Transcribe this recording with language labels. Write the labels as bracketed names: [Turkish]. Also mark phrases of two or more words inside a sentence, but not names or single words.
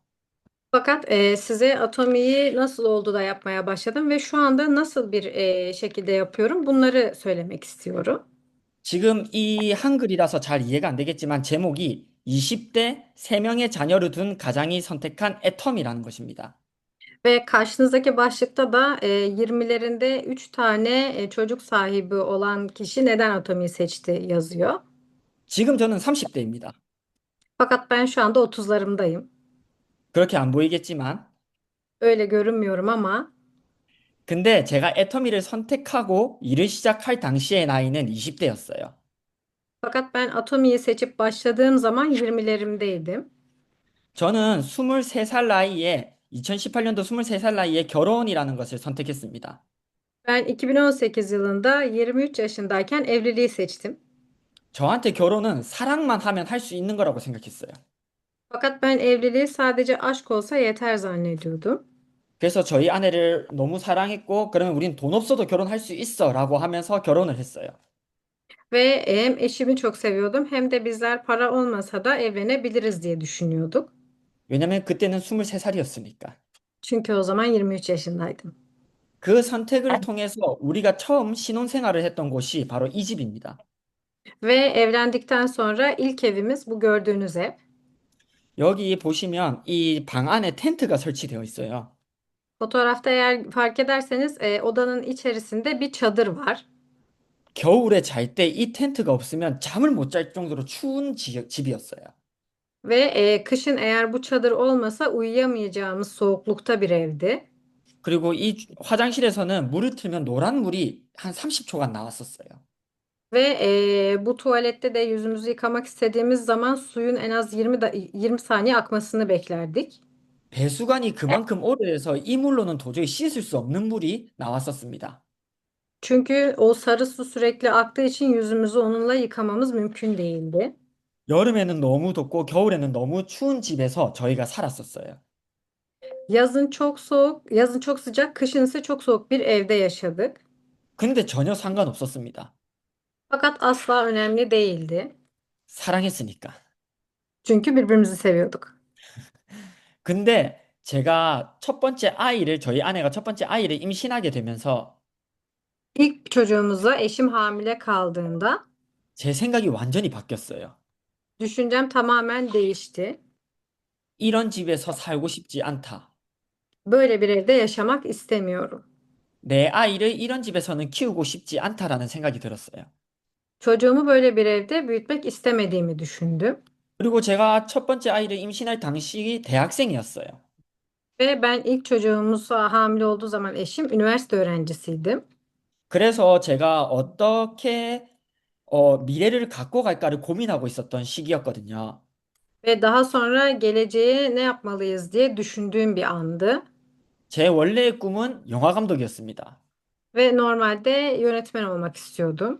[Turkish] Fakat size atomiyi nasıl oldu da yapmaya başladım ve şu anda nasıl bir şekilde yapıyorum bunları söylemek istiyorum. [Korean] 지금 이 한글이라서 잘 이해가 안 되겠지만 제목이 20대 3명의 자녀를 둔 가장이 선택한 애텀이라는 것입니다. [Turkish] Ve karşınızdaki başlıkta da 20'lerinde 3 tane çocuk sahibi olan kişi neden atomiyi seçti yazıyor. [Korean] 지금 저는 30대입니다. [Turkish] Fakat ben şu anda 30'larımdayım. [Korean] 그렇게 안 보이겠지만 [Turkish] Öyle görünmüyorum ama [Korean] 근데 제가 애터미를 선택하고 일을 시작할 당시의 나이는 20대였어요. [Turkish] fakat ben atomiyi seçip başladığım zaman 20'lerimdeydim. [Korean] 저는 23살 나이에 2018년도 23살 나이에 결혼이라는 것을 선택했습니다. [Turkish] Ben 2018 yılında 23 yaşındayken evliliği seçtim. [Korean] 저한테 결혼은 사랑만 하면 할 수 있는 거라고 생각했어요. [Turkish] Fakat ben evliliği sadece aşk olsa yeter zannediyordum. [Korean] 그래서 저희 아내를 너무 사랑했고, 그러면 우린 돈 없어도 결혼할 수 있어 라고 하면서 결혼을 했어요. [Turkish] Ve hem eşimi çok seviyordum hem de bizler para olmasa da evlenebiliriz diye düşünüyorduk. [Korean] 왜냐면 그때는 23살이었으니까. [Turkish] Çünkü o zaman 23 yaşındaydım. [Korean] 그 선택을 통해서 우리가 처음 신혼생활을 했던 곳이 바로 이 집입니다. [Turkish] Ve evlendikten sonra ilk evimiz bu gördüğünüz ev. [Korean] 여기 보시면 이 방 안에 텐트가 설치되어 있어요. [Turkish] Fotoğrafta eğer fark ederseniz odanın içerisinde bir çadır var. [Korean] 겨울에 잘 때 이 텐트가 없으면 잠을 못 잘 정도로 추운 집이었어요. [Turkish] Ve kışın eğer bu çadır olmasa uyuyamayacağımız soğuklukta bir evdi. [Korean] 그리고 이 화장실에서는 물을 틀면 노란 물이 한 30초간 나왔었어요. [Turkish] Ve bu tuvalette de yüzümüzü yıkamak istediğimiz zaman suyun en az 20 saniye akmasını beklerdik. [Korean] 배수관이 그만큼 오래돼서 이 물로는 도저히 씻을 수 없는 물이 나왔었습니다. [Turkish] Çünkü o sarı su sürekli aktığı için yüzümüzü onunla yıkamamız mümkün değildi. [Korean] 여름에는 너무 덥고 겨울에는 너무 추운 집에서 저희가 살았었어요. [Turkish] Yazın çok sıcak, kışın ise çok soğuk bir evde yaşadık. [Korean] 근데 전혀 상관없었습니다. [Turkish] Fakat asla önemli değildi. [Korean] 사랑했으니까. [Turkish] Çünkü birbirimizi seviyorduk. [Korean] 근데 제가 첫 번째 아이를, 저희 아내가 첫 번째 아이를 임신하게 되면서 [Turkish] İlk çocuğumuza eşim hamile kaldığında [Korean] 제 생각이 완전히 바뀌었어요. [Turkish] düşüncem tamamen değişti. [Korean] 이런 집에서 살고 싶지 않다. [Turkish] Böyle bir evde yaşamak istemiyorum. [Korean] 내 아이를 이런 집에서는 키우고 싶지 않다라는 생각이 들었어요. [Turkish] Çocuğumu böyle bir evde büyütmek istemediğimi düşündüm. [Korean] 그리고 제가 첫 번째 아이를 임신할 당시 대학생이었어요. [Turkish] Ve ben ilk çocuğumuza hamile olduğu zaman eşim üniversite öğrencisiydim. [Korean] 그래서 제가 어떻게 미래를 갖고 갈까를 고민하고 있었던 시기였거든요. [Turkish] Ve daha sonra geleceğe ne yapmalıyız diye düşündüğüm bir andı. [Korean] 제 원래의 꿈은 영화 감독이었습니다. [Turkish] Ve normalde yönetmen olmak istiyordum.